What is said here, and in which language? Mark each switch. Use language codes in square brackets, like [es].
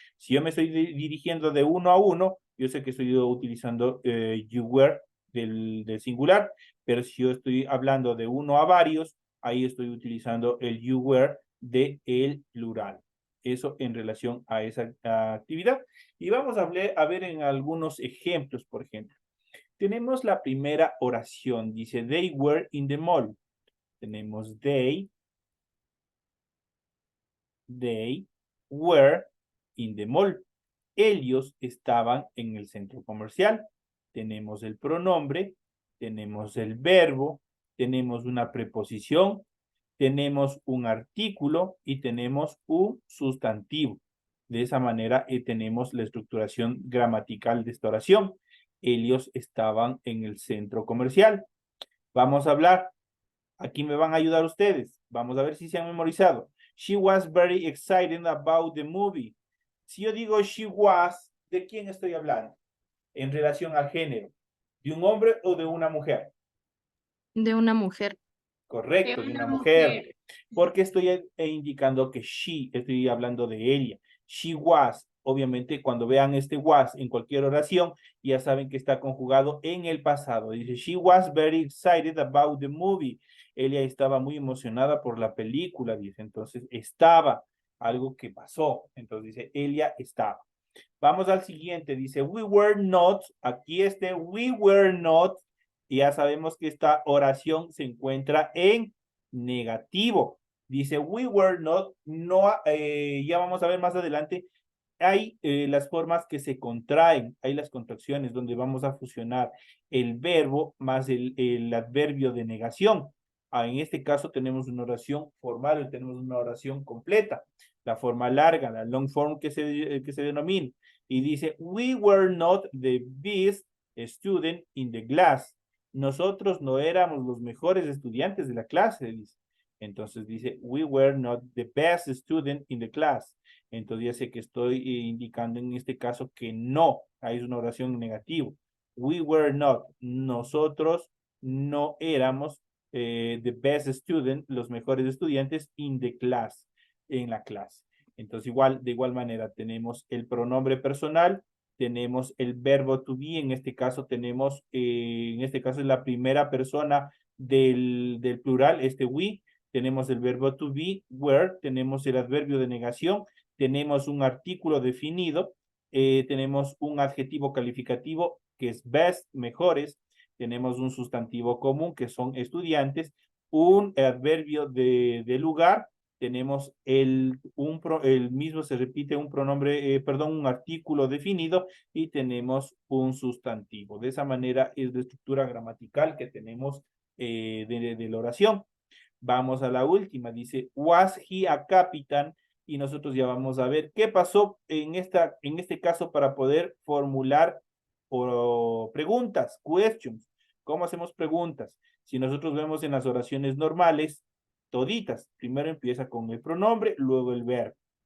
[es] Si yo me estoy dirigiendo de uno a uno, yo sé que estoy utilizando [en] you were [es] del singular, pero si yo estoy hablando de uno a varios, ahí estoy utilizando el you were de el plural. Eso en relación a esa actividad. Y vamos a ver en algunos ejemplos, por ejemplo. Tenemos la primera oración. [en] Dice, they were in the mall. Tenemos they were in the mall. [es] Ellos estaban en el centro comercial. Tenemos el pronombre, tenemos el verbo, tenemos una preposición, tenemos un artículo y tenemos un sustantivo. De esa manera tenemos la estructuración gramatical de esta oración. Ellos estaban en el centro comercial. Vamos a hablar. Aquí me van a ayudar ustedes. Vamos a ver si se han memorizado. [en] She was very excited about the movie. [es] Si yo digo [en] she was, [es] ¿de quién estoy hablando? En relación al género. ¿De un hombre o de una mujer? De una mujer. Correcto, de una mujer. Porque estoy indicando que she, estoy hablando de ella. [en] She was, [es] obviamente cuando vean este was en cualquier oración, ya saben que está conjugado en el pasado. [en] Dice, she was very excited about the movie. [es] Ella estaba muy emocionada por la película, dice. Entonces, estaba, algo que pasó. Entonces dice, ella estaba. Vamos al siguiente, dice, [en] we were not, [es] aquí we were not, y ya sabemos que esta oración se encuentra en negativo. Dice, [en] we were not, [es] no, ya vamos a ver más adelante, hay las formas que se contraen, hay las contracciones donde vamos a fusionar el verbo más el adverbio de negación. En este caso tenemos una oración formal, tenemos una oración completa, la forma larga, la [en] long form [es] que se denomina. Y dice, [en] we were not the best student in the class. [es] Nosotros no éramos los mejores estudiantes de la clase, dice. Entonces dice, [en] we were not the best student in the class. [es] Entonces ya sé que estoy indicando en este caso que no. Ahí es una oración negativa. [en] We were not. [es] Nosotros no éramos [en] the best student, [es] los mejores estudiantes [en] in the class, [es] en la clase. Entonces de igual manera tenemos el pronombre personal, tenemos el verbo to be, en este caso tenemos, en este caso es la primera persona del plural, we, tenemos el verbo to be, were, tenemos el adverbio de negación, tenemos un artículo definido, tenemos un adjetivo calificativo que es best, mejores, tenemos un sustantivo común que son estudiantes, un adverbio de lugar, tenemos el mismo se repite un pronombre, un artículo definido y tenemos un sustantivo. De esa manera es la estructura gramatical que tenemos de la oración. Vamos a la última, dice, [en] was he a captain? [es] Y nosotros ya vamos a ver qué pasó en este caso para poder formular preguntas, questions. ¿Cómo hacemos preguntas? Si nosotros vemos en las oraciones normales, toditas, primero empieza con el pronombre, luego el verbo.